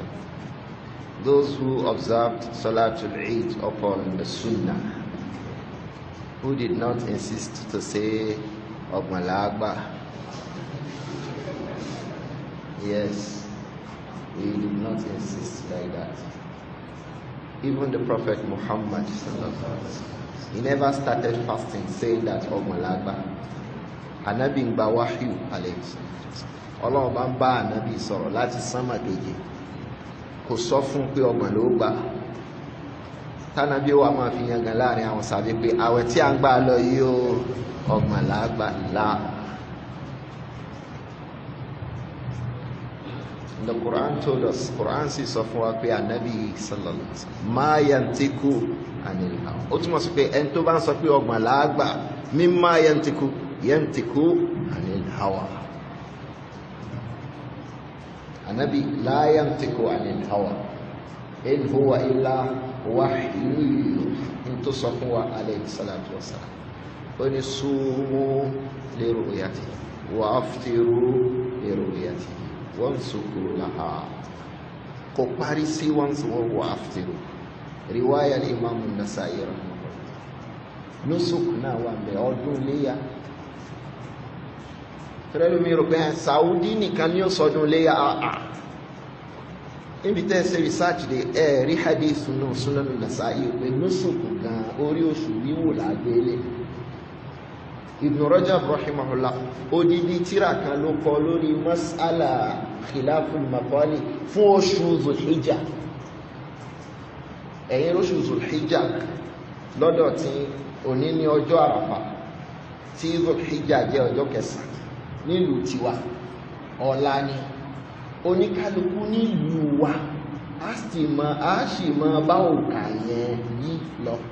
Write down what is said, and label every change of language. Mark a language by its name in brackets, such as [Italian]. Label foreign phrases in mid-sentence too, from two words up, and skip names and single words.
[English] Those who observed Salatul Eid upon the Sunnah, who did not insist to say Ọgbọn. Yes, we did not insist like that. Even the Prophet Muhammad, he never started fasting saying that Ọgbọn. [Yoruba] Ànábì ń gba wáhíù [Arabic] عليه الصلاة. [Yoruba] Ọlọ́run bá ń bá ànábì sọ̀rọ̀ láti sánmà keje, kò sọ fún pé ọgbọ̀n ló gbà. Tánábì wa máa fi yan gan láàrin àwọn sàbí pé àwẹ̀ tí a ń gbà lọ yìí ó ọgbọ̀n là á gbà là. [English] The Quran told us, [Yoruba] Quran sì sọ fún wa pé ànábì [Arabic] صلى الله عليه وسلم ما ينطق عن الهوى. [Yoruba] Ó túmọ̀ sí pé ẹni tó bá ń sọ pé ọgbọ̀n là á gbà [Arabic] مما ينطق عن الهوى. النبي لا ينطق عن الهوى إن هو إلا وحي. [Yoruba] Into sọ fún wa [Arabic] عليه الصلاة والسلام. [Yoruba] Ó ní [Arabic] صوموا لرؤيته وأفطروا لرؤيته وانسكوا لها. [Yoruba] Kò parí sí [Arabic] وانسكوا وأفطروا. رواية الإمام النسائي [Yoruba] nusuk náà wà ń bẹ ọdún léyà. Tẹ́lẹ̀ mi rò pé Saudi nìkan ni ó sọdún léyà àà. Níbi tẹ́ ṣe research de rí hadith nù Sunan Nasa'i pé nusuk gan orí oṣù wíwò lágbélé. Ibn Rajab rahimahullah odidi tírà kan ló kọ lórí [Arabic] مسألة خلاف المقال [Yoruba] fún oṣù Zulhijjah. Ẹ̀yin oṣù Zulhijjah lọ́dọ̀ tí òní ní ọjọ́ àràfà tí Zulhijjah jẹ́ ọjọ́ 9 nílùú tiwa, ọ̀la ni oníkálukú nílùú wa a sì máa bá òkà yẹn yí lọ.